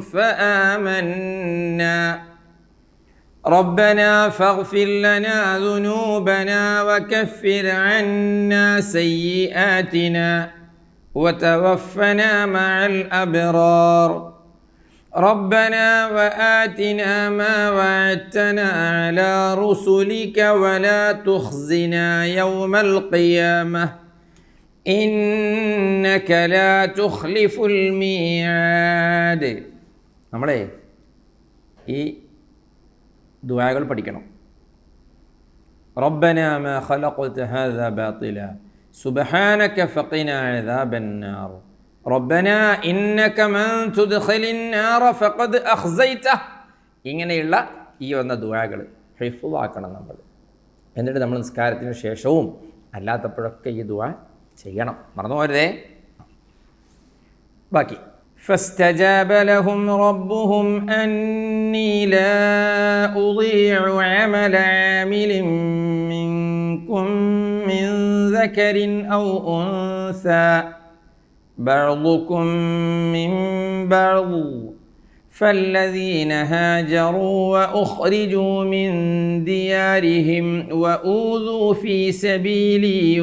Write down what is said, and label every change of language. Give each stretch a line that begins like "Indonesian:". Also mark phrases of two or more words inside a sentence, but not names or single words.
Arabic: فآمنا ربنا فاغفر لنا ذنوبنا وكفر عنا سيئاتنا وتوفنا مع الأبرار ربنا وآتنا ما وعدتنا على رسلك ولا تخزنا يوم القيامة إنك لا تخلف الميعاد.
Malayalam: നമ്മളെ ഈ ദുആകൾ പഠിക്കണം.
Arabic: ربنا ما خلقت هذا باطلا سبحانك فقنا عذاب النار ربنا إنك من تدخل النار فقد أخزيته.
Malayalam: ഇങ്ങനെയുള്ള ഈ വന്ന ദുആകൾ ഹിഫ്ളാക്കണം നമ്മൾ. എന്നിട്ട് നമ്മൾ നിസ്കാരത്തിന് ശേഷവും അല്ലാത്തപ്പോഴൊക്കെ ഈ ദുആ ചെയ്യണം, മറന്നു പോരുതേ.
Arabic: ബാക്കി فاستجاب لهم ربهم أني لا أضيع عمل عامل منكم من ذكر أو أنثى بعضكم من بعض فالذين هاجروا وأخرجوا من ديارهم وأوذوا في سبيلي